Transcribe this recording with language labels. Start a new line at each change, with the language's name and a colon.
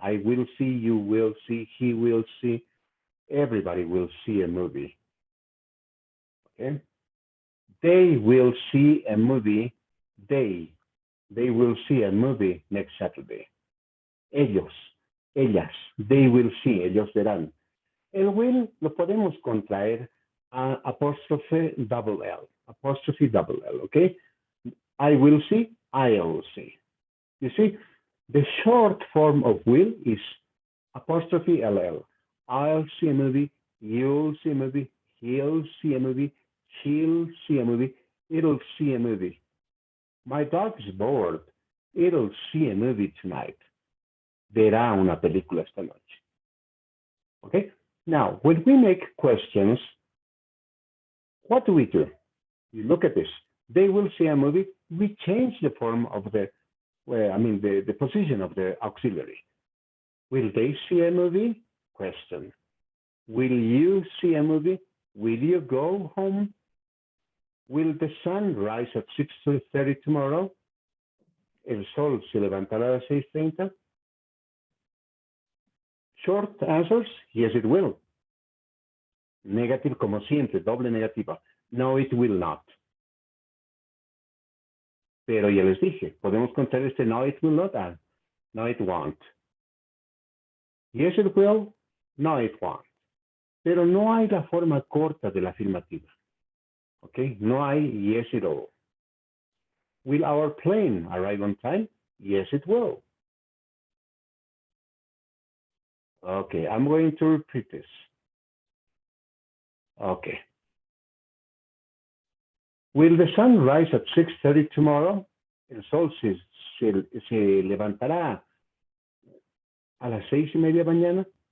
English: I will see, you will see, he will see, everybody will see a movie. Okay? They will see a movie, they will see a movie next Saturday.
Spanish: Ellos, ellas,
English: they will see,
Spanish: ellos verán. El will lo podemos contraer a apóstrofe double L, ¿ok?
English: I will see, I'll see. You see, the short form of will is apostrophe LL. I'll see a movie, you'll see a movie, he'll see a movie, she'll see a movie, it'll see a movie. My dog is bored. It'll see a movie tonight.
Spanish: Verá una película esta noche.
English: Okay? Now, when we make questions, what do? You look at this. They will see a movie. We change the form of the position of the auxiliary. Will they see a movie? Question. Will you see a movie? Will you go home? Will the sun rise at 6:30 tomorrow?
Spanish: El sol se levantará a las 6:30.
English: Short answers, yes it will.
Spanish: Negative como siempre, doble negativa.
English: No, it will not.
Spanish: Pero ya les dije, podemos contar este
English: no, it will not, and no, it won't. Yes, it will, no, it won't.
Spanish: Pero no hay la forma corta de la afirmativa. ¿Ok? No hay
English: yes, it will. Will our plane arrive on time? Yes, it will. Okay, I'm going to repeat this. Okay. Will the sun rise at 6:30 tomorrow?
Spanish: El sol se levantará a las 6:30 mañana?